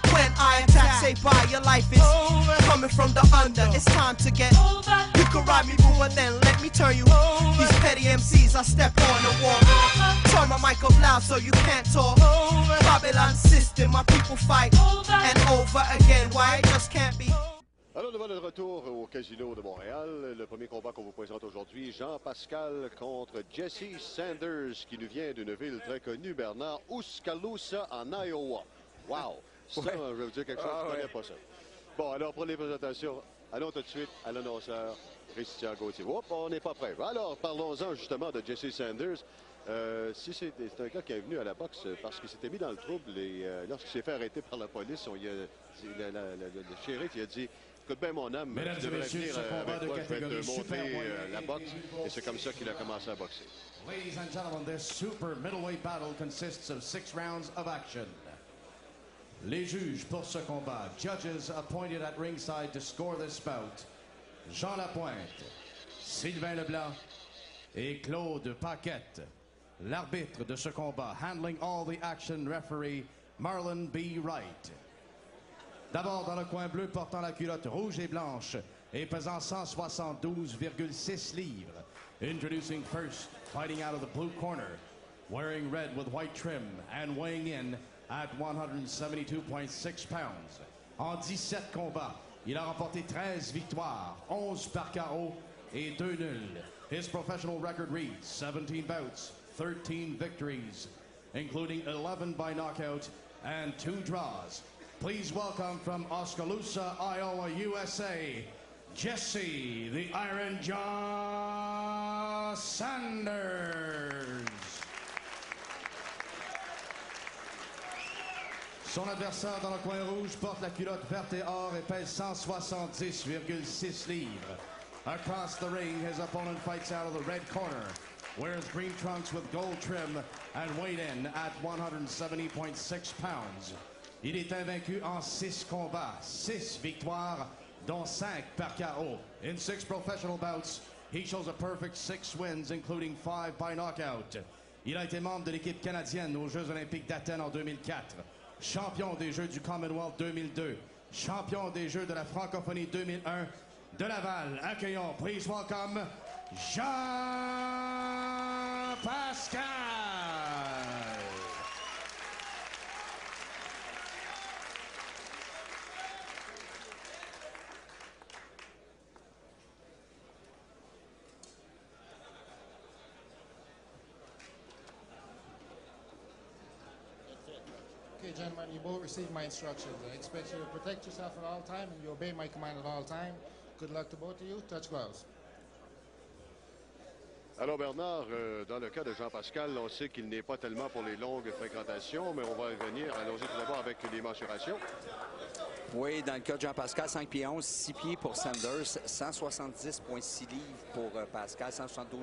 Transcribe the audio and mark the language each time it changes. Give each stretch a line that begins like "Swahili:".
English: When I attack, say bye, your life is over. Coming from the under, it's time to get over. You can ride me, boo, but then let me turn you over. These petty MCs, I step on the wall. Turn my mic up loud so you can't talk over. Babylon system, my people fight over and over again. Why it just can't be.
French: Alors, devant le retour au Casino de Montréal, le premier combat qu'on vous présente aujourd'hui, Jean-Pascal contre Jesse Sanders, qui nous vient d'une ville très connue, Bernard, Oskaloosa, en Iowa. Wow! Ça, je vais vous dire quelque chose, je ne connais pas ça. Bon, alors, pour les présentations, allons tout de suite à l'annonceur Christian Gauthier. Hop, on n'est pas prêt. Alors, parlons-en justement de Jesse Sanders. Si c'est un gars qui est venu à la boxe parce qu'il s'était mis dans le trouble et lorsqu'il s'est fait arrêter par la police, le shérif il a dit écoute bien mon âme, tu devrais venir avec moi, je vais te montrer la boxe. Et c'est comme ça qu'il a commencé à boxer.
English: Ladies and gentlemen, this super middleweight battle consists of 6 rounds of action.
French: Les juges pour ce combat,
English: judges appointed at ringside to score this bout, Jean Lapointe, Sylvain Leblanc et Claude Paquette.
French: L'arbitre de ce combat,
English: handling all the action, referee Marlon B. Wright.
French: D'abord dans le coin bleu, portant la culotte rouge et blanche et pesant 172,6 livres.
English: Introducing first, fighting out of the blue corner, wearing red with white trim and weighing in at 172.6 pounds.
French: En 17 combats, il a remporté 13 victoires, 11 par KO et 2 nuls.
English: His professional record reads 17 bouts, 13 victories, including 11 by knockout and 2 draws. Please welcome from Oskaloosa, Iowa, USA, Jesse the Iron Jaw Sanders.
French: Son adversaire dans le coin rouge porte la culotte verte et or et pèse 170,6 livres.
English: Across the ring, his opponent fights out of the red corner, wears green trunks with gold trim and weighed in at 170.6 pounds.
French: Il est invaincu en 6 combats, 6 victoires, dont 5 par KO.
English: In 6 professional bouts, he shows a perfect 6 wins, including 5 by knockout.
French: Il a été membre de l'équipe canadienne aux Jeux olympiques d'Athènes en 2004, champion des Jeux du Commonwealth 2002, champion des Jeux de la francophonie 2001, de Laval. Accueillons,
English: please welcome, Jean-Pascal. Okay, gentlemen, you both received my instructions. I expect you to protect yourself at all times and you obey my command at all times. Good luck to both of you. Touch gloves.
French: Alors Bernard, dans le cas de Jean-Pascal, on sait qu'il n'est pas tellement pour les longues fréquentations, mais on va y venir. Allons-y tout d'abord avec les mensurations. Oui, dans le cas de Jean-Pascal, 5 pieds 11, 6 pieds pour Sanders, 170,6 livres pour Pascal, 172,6.